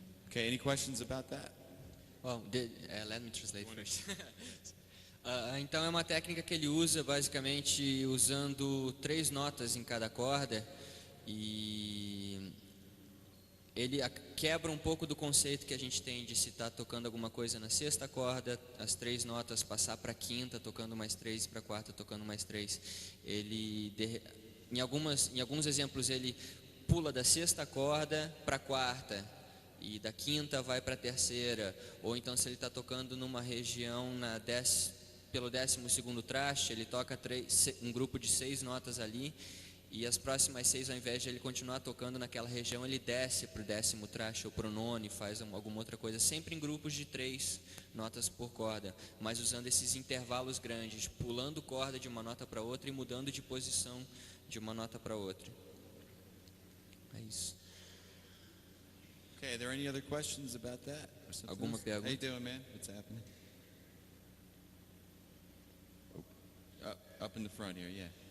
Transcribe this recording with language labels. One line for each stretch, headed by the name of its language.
English: Okay, any questions about that? Well, let me translate first.
Portuguese: Então é uma técnica que ele usa basicamente usando 3 notas em cada corda, e ele quebra um pouco do conceito que a gente tem de se estar tocando alguma coisa na 6ª corda, as 3 notas passar para a 5ª, tocando mais 3, para a 4ª, tocando mais 3. Ele, em alguns exemplos, ele pula da 6ª corda para a 4ª, e da 5ª vai para a 3ª, ou então se ele está tocando numa região pelo 12º traste, ele toca um grupo de 6 notas ali, e as próximas 6, ao invés de ele continuar tocando naquela região, ele desce para o 10º traste ou para o 9º, faz alguma outra coisa, sempre em grupos de 3 notas por corda, mas usando esses intervalos grandes, pulando corda de uma nota para outra e mudando de posição de uma nota para outra. É isso.
English: Okay, are there any other questions about that? Or something
Portuguese: Alguma
English: else?
Portuguese: pergunta?
English: How you doing, man? What's happening? Up in the front here, yeah.